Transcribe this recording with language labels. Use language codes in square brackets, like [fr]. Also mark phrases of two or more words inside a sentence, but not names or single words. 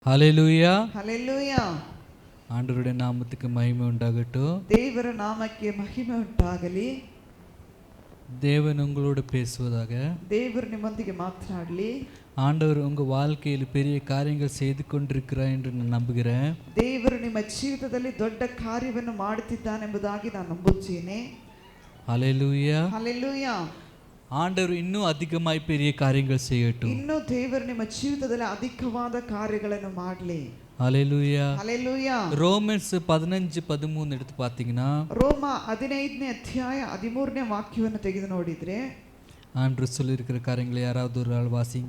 [ta] ஹல்லேலூயா. ஹல்லேலூயா. ஆண்டவருடைய நாமத்துக்கு மகிமை உண்டாகட்டும். [kn] ದೇವರ ನಾಮಕ್ಕೆ ಮಹಿಮೆ ಉಂಟಾಗಲಿ. [ta] தேவன் உங்களோடு பேசுவதாக. [kn] ದೇವರು ನಿಮ್ಮೊಂದಿಗೆ ಮಾತನಾಡಲಿ. [ta] ஆண்டவர் உங்க வாழ்க்கையில் பெரிய காரியங்கள் செய்து கொண்டிருக்கிறார் என்று நான் நம்புகிறேன். [kn] ದೇವರು ನಿಮ್ಮ ಜೀವಿತದಲ್ಲಿ ದೊಡ್ಡ ಕಾರ್ಯವನ್ನು ಮಾಡುತ್ತಿದ್ದಾನೆಂಬುದಾಗಿ ನಾನು ನಂಬುತ್ತೇನೆ. [ta] ஹல்லேலூயா. [kn] ಹಲ್ಲೆಲೂಯಾ. [ta] ஆண்டவர் இன்னும் அதிகமாய் பெரிய காரியங்கள் செய்யட்டும். [kn] ಇನ್ನೂ ದೇವರು ನಿಮ್ಮ ಜೀವಿತದಲ್ಲಿ ಅಧಿಕವಾದ ಕಾರ್ಯಗಳನ್ನು ಮಾಡಲಿ. [ta] ஹல்லேலூயா. [kn] ಹಲ್ಲೆಲೂಯಾ. [ta] ரோமன்ஸ் 15:13 எடுத்து பார்த்தீங்கன்னா, [kn] ರೋಮ 15ನೇ ಅಧ್ಯಾಯ 13ನೇ ವಾಕ್ಯವನ್ನು ತೆಗೆದು ನೋಡಿದ್ರೆ, [ta] ஆண்டவர் சொல்லியிருக்கிற காரியங்களை யாராவது ஒரு ஆள் வாசிங்க.